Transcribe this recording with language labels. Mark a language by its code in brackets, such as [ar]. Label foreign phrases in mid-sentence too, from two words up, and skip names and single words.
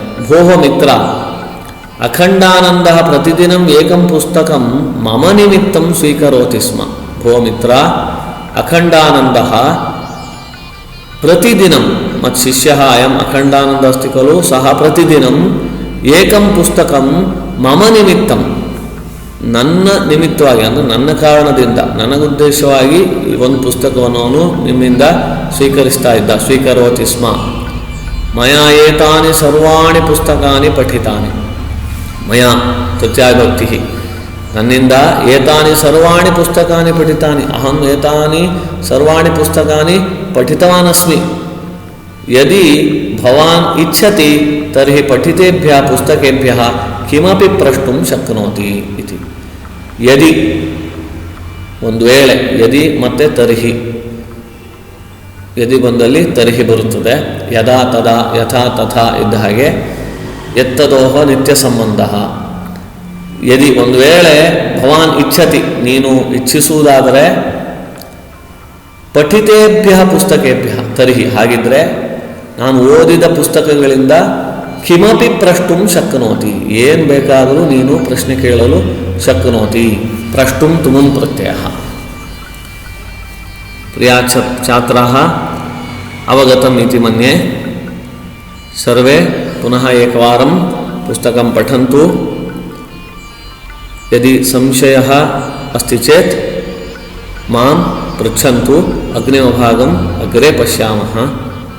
[sa] भोः मित्र, अखण्डानन्दः प्रतिदिनम् एकं पुस्तकं मम निमित्तं स्वीकरोति स्म। भो मित्र, अखण्डानन्दः प्रतिदिनं मत्शिष्यः अयम् अखण्डानन्दः अस्ति खलु सः प्रतिदिनम् एकं पुस्तकं मम निमित्तं [kn] ನನ್ನ ನಿಮಿತ್ತವಾಗಿ ಅಂದರೆ ನನ್ನ ಕಾರಣದಿಂದ ನನಗುದ್ದೇಶವಾಗಿ ಒಂದು ಪುಸ್ತಕವನ್ನು ಅವನು ನಿಮ್ಮಿಂದ [sa] ಸ್ವೀಕರೋತಿ ಸ್ಮ ಮಯಾ ಏತಾನಿ ಸರ್ವಾಣಿ ಪುಸ್ತಕಾನಿ ಪಠಿತಾನಿ ಮಯಾ ತೃತೀಯಾವಿಭಕ್ತಿ ನನ್ನಿಂದ ಏತಾನಿ ಸರ್ವಾಣಿ ಪುಸ್ತಕಾನಿ ಪಠಿತಾನಿ ಅಹಂ ಏತಾನಿ ಸರ್ವಾಣಿ ಪುಸ್ತಕಾನಿ ಪಠಿತವಾನಸ್ಮಿ ಯದಿ ಭವಾನ್ ಇಚ್ಛತಿ ತರ್ಹಿ ಪಠಿತೇಭ್ಯಃ ಪುಸ್ತಕೇಭ್ಯಃ ಕಿಮಪಿ ಪ್ರಷ್ಟುಂ ಶಕ್ನೋತಿ ಇತಿ ಯದಿ [kn] ಒಂದು ವೇಳೆ [sa] ಯದಿ ಮತ್ತು ತರ್ಹಿ ಯದಿ ಬಂದಲ್ಲಿ ತರ್ಹಿ ಬರುತ್ತದೆ ಯದಾ ತದಾ ಯಥಾ ತಥಾ [kn] ಇದ್ದ ಹಾಗೆ ಎತ್ತದೋಹ ನಿತ್ಯ ಸಂಬಂಧ [sa] ಯದಿ [kn] ಒಂದು ವೇಳೆ [sa] ಭವಾನ್ ಇಚ್ಛತಿ [kn] ನೀನು ಇಚ್ಛಿಸುವುದಾದರೆ [sa] ಪಠಿತೇಭ್ಯ ಪುಸ್ತಕೇಭ್ಯ ತರ್ಹಿ [kn] ಹಾಗಿದ್ರೆ ನಾನು ಓದಿದ ಪುಸ್ತಕಗಳಿಂದ [sa] ಕಿಮಪಿ ಪ್ರಷ್ಟುಂ ಶಕ್ನೋತಿ [kn] ಏನು ಬೇಕಾದರೂ ನೀನು ಪ್ರಶ್ನೆ ಕೇಳಲು [sa] ಶಕ್ನೋತಿ ಪ್ರಷ್ಟುಂ ತುಮುಂ ಪ್ರತ್ಯಯ ಪ್ರಿಯ ಛಾತ್ರಾಃ ಅವಗತಂ ಇತಿ ಮನ್ಯೆ ಸರ್ವೇ ಪುನಃ ಏಕವಾರಂ ಪುಸ್ತಕಂ ಪಠन्तु ಯದಿ ಸಂಶಯಃ ಅಸ್ತಿ ಚೇತ್ ಮಾಂ ಪೃಚ್ಛन्तु ಅಗ್ರಿಮಭಾಗಂ ಅಗ್ರೆ ಪಶ್ಯಾಮಃ.